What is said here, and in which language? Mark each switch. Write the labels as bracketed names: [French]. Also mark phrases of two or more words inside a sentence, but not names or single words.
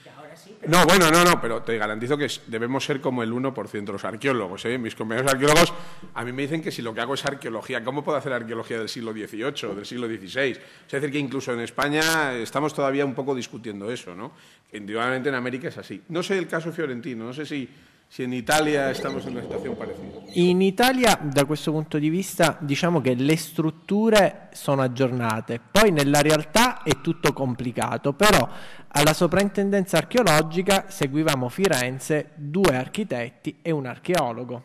[Spanish] No, bueno, no, pero te garantizo que debemos ser como el 1% de los arqueólogos, ¿eh? Mis compañeros arqueólogos a mí me dicen que si lo que hago es arqueología, ¿cómo puedo hacer arqueología del siglo XVIII, del siglo XVI? Es decir, que incluso en España estamos todavía un poco discutiendo eso, ¿no? Indudablemente en América es así. No sé el caso fiorentino, no sé si in Italia estamos [Italian] in una situazione [Spanish] parecida. [Italian] In Italia, da questo punto di vista, diciamo che le strutture sono aggiornate, poi nella realtà è tutto complicato, però alla soprintendenza archeologica seguivamo Firenze 2 architetti e un archeologo.